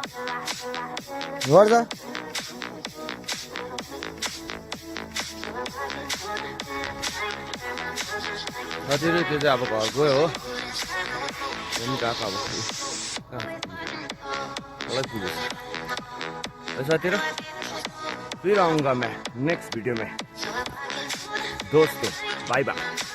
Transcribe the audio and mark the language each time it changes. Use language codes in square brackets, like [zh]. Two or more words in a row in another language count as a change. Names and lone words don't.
[ne] साथीहरू त्यो चाहिँ अब घर गयो हो पनि गएको अब अलग पुगेछ साथीहरू [hi] फिर आऊँगा मैं [en] next video [hi] में दोस्तों [en] bye bye.